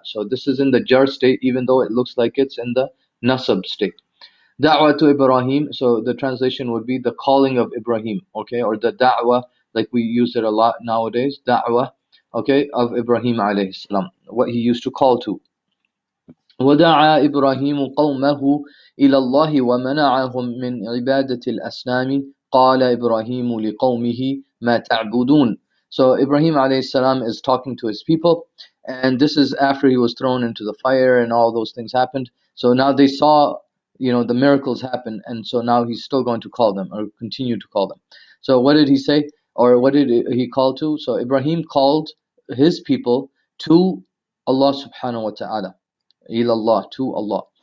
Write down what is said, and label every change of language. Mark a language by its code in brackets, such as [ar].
[en] So this is in the jar state, even though it looks like it's in the nasab state. Da'wah to Ibrahim, so the translation would be the calling of Ibrahim, okay, or the da'wah, like we use it a lot nowadays, da'wah, okay, of Ibrahim alayhi salam, what he used to call to. [ar] ودعا إبراهيم قومه إلى الله ومنعهم من عبادة الأصنام قال إبراهيم لقومه ما تعبدون. [en] So Ibrahim alayhi salam is talking to his people, and this is after he was thrown into the fire and all those things happened. So now they saw, the miracles happen, and so now he's still going to call them or continue to call them. So what did he say, or what did he call to? So Ibrahim called his people to Allah subhanahu wa ta'ala, ilallah, to Allah.